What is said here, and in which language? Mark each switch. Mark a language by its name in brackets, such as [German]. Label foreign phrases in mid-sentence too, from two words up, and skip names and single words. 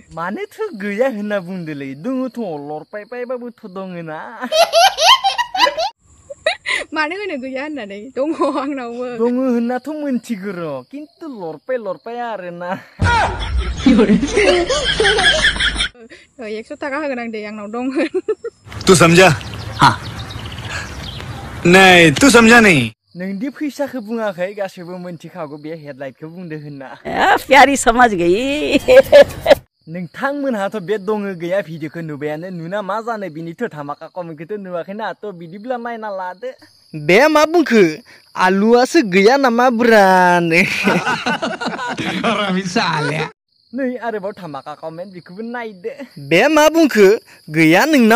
[Bodo] मानोथो गैया होनना बुंदोलै दङथ' लरपायपायबाबोथ' दङना मानो होनो गैया होननानै दङ आंनावबो दङ होननाथ' मोनथिगौ र' खिन्थु लरपाया आरोना 100 थाखा होगोन आं दे आंनाव दं होन [Hindi] तू समझा हाँ नहीं तू समझा नहीं [Bodo] नोंदि फैसाखौ बुङाखै गासैबो मोनथिखागौ बे हेडलाइटखौ बुंदो होनना [Hindi] प्यारी समझ गई [Bodo] नोंथांमोनहाथ' बे दङ गैया भिडिअखौ नुबायानो नुना मा जानो बिनिथ' धामाका कमेन्टखौथ' नुवाखैना थ' बिदिब्ला नायना लादो बे मा बुंखो आलुआसो गैया नामा ब्रानो नै आरोबाव धामाका कमेन्ट बेखौबो नायदो बे मा बुंखो गैया नोंनाव